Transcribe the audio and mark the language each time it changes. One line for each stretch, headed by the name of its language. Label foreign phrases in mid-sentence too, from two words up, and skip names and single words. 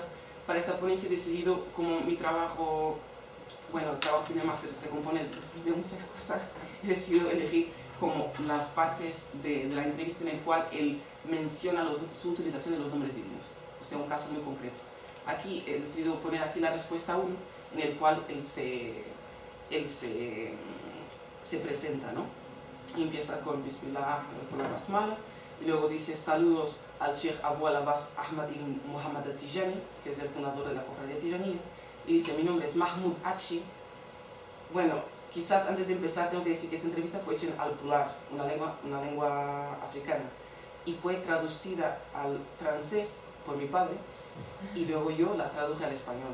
Spanish: Para esta ponencia he decidido, como mi trabajo, bueno, el trabajo de máster se compone de muchas cosas, he decidido elegir como las partes de la entrevista en el cual él menciona su utilización de los nombres divinos, o sea, un caso muy concreto. Aquí he decidido poner aquí la respuesta 1, en el cual él se presenta, ¿no? Y empieza con Bismillah, con la basmala, y luego dice saludos al Sheikh Abu al-Abbas Ahmad ibn Muhammad al-Tijani, que es el fundador de la cofradía tijanía, y dice, mi nombre es Mahmoud Achi. Bueno, quizás antes de empezar tengo que decir que esta entrevista fue hecha en al-Pular, una lengua africana, y fue traducida al francés por mi padre, y luego yo la traduje al español.